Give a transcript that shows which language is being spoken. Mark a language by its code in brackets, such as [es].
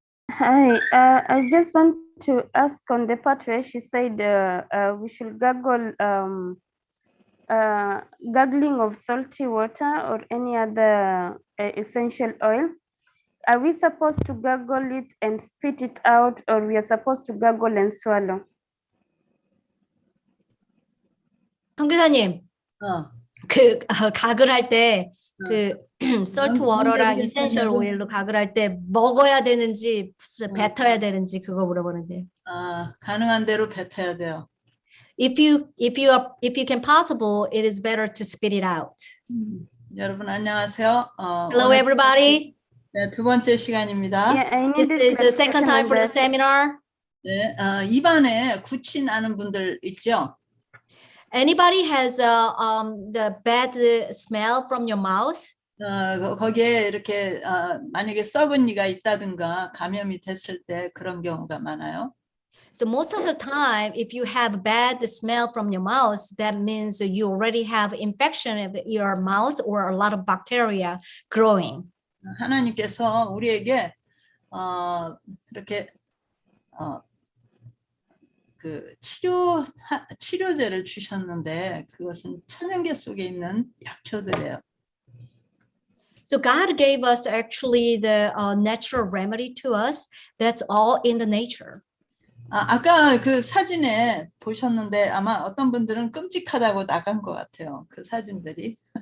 [en] hi, I just want to ask on the part where she said we should gargle, gargling of salty water or any other essential oil. Are we supposed to gargle it and spit it out, or we are supposed to gargle and swallow? [ko] 선교사님, 가글 할 때 salt water랑 essential oil로 가글 할 때 먹어야 되는지 뱉어야 되는지 그거 물어보는데. 가능한 대로 뱉어야 돼요. [en] If you can possible, it is better to spit it out. [ko] 여러분 안녕하세요. [en] Hello everybody. [ko] 네, 두 번째 시간입니다. [en] Yeah, This is the second time for the seminar. [ko] 네, 입안에 굳이 나는 분들 있죠? [en] Anybody has the bad smell from your mouth? [ko] 거기에 이렇게 만약에 썩은 이가 있다든가 감염이 됐을 때 그런 경우가 많아요. [en] So most of the time, if you have bad smell from your mouth, that means you already have infection of your mouth or a lot of bacteria growing. [ko] 하나님께서 우리에게 이렇게 그 치료제를 주셨는데 그것은 천연계 속에 있는 약초들이에요. [en] So God gave us actually the natural remedy to us. That's all in the nature. [ko] 아까 그 사진에 보셨는데 아마 어떤 분들은 끔찍하다고 나간 것 같아요. 그 사진들이.